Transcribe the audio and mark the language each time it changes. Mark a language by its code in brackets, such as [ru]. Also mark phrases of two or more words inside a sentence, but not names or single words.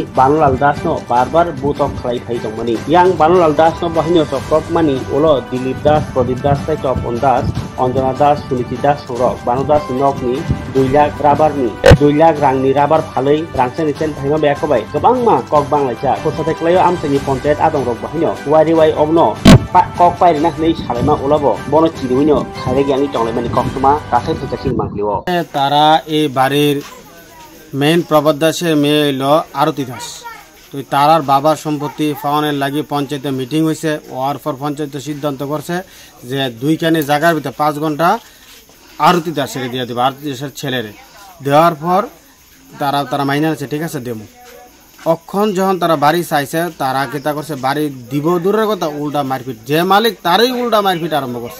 [trp] Banulal Das no barbar butok khlai phai dongmani yang Banulal Das no bahino sokrok mani ulo Dilip Das Pratip Das chai Topon Das Anjana Das Suniti Das sorok Banu Das nokni 2 lakh rabar ni 2 lakh rangni rabar phalai rangsen isen bhaima bekobai gobang ma kok banglacha kosatai klayo amtani panchayat adong rok bahino wari wai obno kok pai na nei salema ulabo bono chiruino khare gyani tonglai mani kok tuma kasai thekasing mangliwo [bn] তারা এই বাড়ির মেইন প্রবদ্ধাসের মেয়ে হইল আরতি দাস তো তারার বাবার সম্পত্তি পাওয়ানোর লাগি পঞ্চায়েতে মিটিং হয়েছে ওয়ার পর পঞ্চায়েতে সিদ্ধান্ত করছে যে 2 কানি জায়গার ভিতরে 5 ঘন্টা আরতি দাসের দিয়ে দেবে আরতি দাসের ছেলেরে দেওয়ার পর তারা মাইনে আছে ঠিক আছে দেবো অক্ষণ যখন তারা বাড়ি চাইছে তারা কিতা করছে বাড়ি দিব দূরের কথা উল্টা মারপিট যে মালিক তারই উল্টা মারপিট আরম্ভ করছে